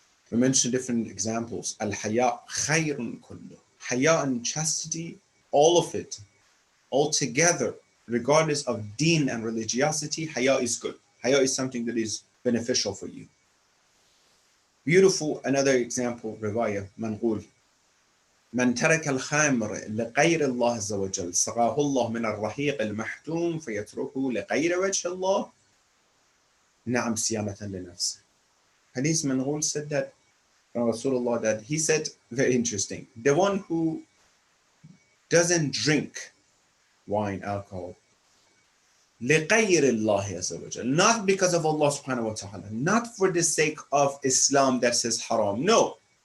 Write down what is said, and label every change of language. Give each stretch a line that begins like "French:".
English: We mentioned different examples. Al-haya khayrun kullu. Haya and chastity, all of it, all together, regardless of deen and religiosity, haya is good. Haya is something that is beneficial for you. Beautiful, another example, riwayah, manqul.
Arabic: من ترك الخمر لغير الله عز وجل سقاه الله من الرحيق المحتوم فيتركه لغير وجه الله نعم صيانة لنفسه.
English: Hadith Manqul said that from Rasulullah, that he said, very interesting, the one who doesn't drink wine, alcohol,
Arabic: لغير الله عز وجل,
English: not because of Allah subhanahu wa ta'ala, not for the sake of Islam that says haram, no,